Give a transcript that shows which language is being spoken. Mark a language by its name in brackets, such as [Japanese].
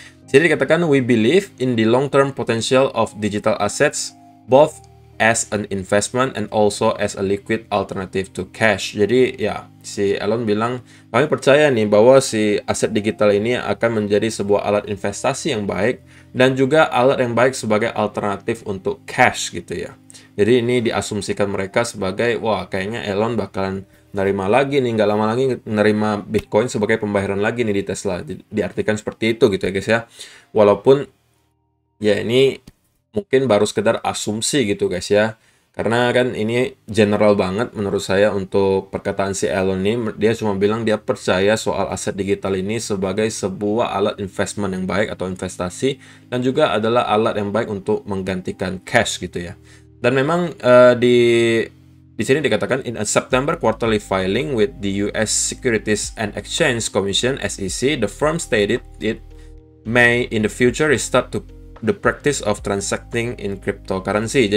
[Indonesian] Jadi dikatakan [English] we believe in the long-term potential of digital assets both as an investment and also as a liquid alternative to cash. [Indonesian] Jadi ya si Elon bilang kami percaya nih bahwa si aset digital ini akan menjadi sebuah alat investasi yang baik dan juga alat yang baik sebagai alternatif untuk cash gitu ya. Jadi ini diasumsikan mereka sebagai wah kayaknya Elon bakalan nerima lagi nih, nggak lama lagi nerima Bitcoin sebagai pembayaran lagi nih di Tesla. Diartikan seperti itu gitu ya guys ya. Walaupun ya ini mungkin baru sekedar asumsi gitu guys ya. Karena kan ini general banget menurut saya untuk perkataan si Elon ini. Dia cuma bilang dia percaya soal aset digital ini sebagai sebuah alat investment yang baik atau investasi, dan juga adalah alat yang baik untuk menggantikan cash gitu ya. Dan memang di sini dikatakan [English] in a September quarterly filing with the US Securities and Exchange Commission (SEC), the firm stated it may in the future restart to the practice of transacting in cryptocurrency.